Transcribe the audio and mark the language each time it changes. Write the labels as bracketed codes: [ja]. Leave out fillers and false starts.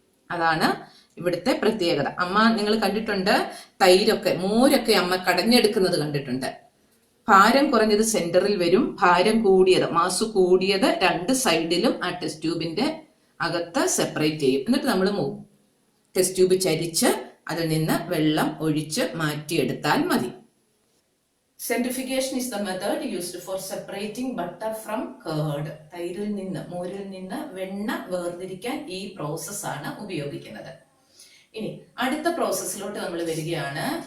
[ml] അതാണ് ഇവിടുത്തെ പ്രത്യേകത. അമ്മ നിങ്ങൾ കണ്ടിട്ടുണ്ട്, തൈരൊക്കെ മോരൊക്കെ അമ്മ കടഞ്ഞെടുക്കുന്നത് കണ്ടിട്ടുണ്ട്. ഭാരം കുറഞ്ഞത് സെന്ററിൽ വരും, ഭാരം കൂടിയത്, മാസ് കൂടിയത് 2 സൈഡിലും ആ ടെസ്റ്റ് ട്യൂബിന്റെ അകത്ത് സെപ്പറേറ്റ് ചെയ്യും. എന്നിട്ട് നമ്മൾ ടെസ്റ്റ് ട്യൂബ് ചരിച്ച് അതിൽ നിന്ന് വെള്ളം ഒഴിച്ച് മാറ്റിയെടുത്താൽ മതി. [en] Centrifugation is the method used for separating butter from curd. [ml] തൈരിൽ നിന്ന്, മോരിൽ നിന്ന് വെണ്ണ വേർതിരിക്കാൻ ഈ പ്രോസസ്സാണ് ഉപയോഗിക്കുന്നത്. ഇനി അടുത്ത പ്രോസസ്സിലോട്ട് നമ്മൾ വരികയാണ്.